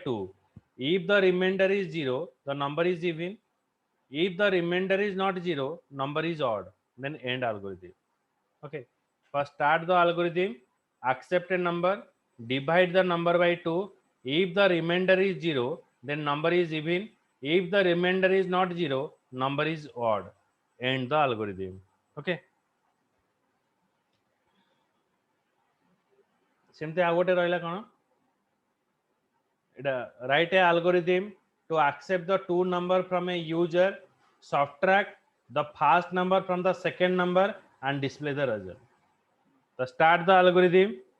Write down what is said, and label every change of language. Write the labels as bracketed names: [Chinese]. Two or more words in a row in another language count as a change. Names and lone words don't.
[English] 2 if the remainder is 0 the number is even if the remainder is not 0 number is odd then end algorithm okay first start the algorithm accept a number divide the number by 2 if the remainder is 0 then number is even if the remainder is not 0 number is odd end the algorithm okay [Odia] ସେମିତି ଆଉ ଗୋଟେ ରହିଲା କଣ ଏଇଟା [English] write a algorithm to accept the two number from a user subtract the first number from the second number and display the result so start the algorithm